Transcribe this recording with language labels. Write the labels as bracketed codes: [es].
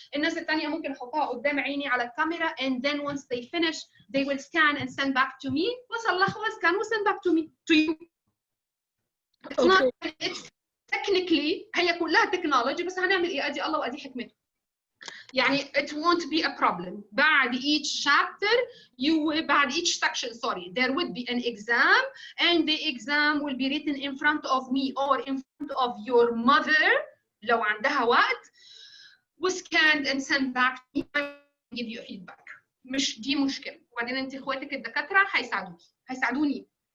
[ar] الناس الثانيه ممكن احطها قدام عيني على الكاميرا [en] and then once they finish they will scan and send back to me. وصلحوا scan و send back to me to you. It's not it's technically [ar] هي كلها تكنولوجي بس هنعمل ايه؟ ادي الله وادي حكمته. [en] يعني it won't be a problem. بعد each chapter بعد each section sorry there would be an exam and the exam will be written in front of me or in front of your mother [ar] لو عندها وقت [en] scanned and sent back to me. I will give you a feedback. [ar] مش دي مشكلة. وبعدين انت اخواتك الدكاترة هيساعدوني.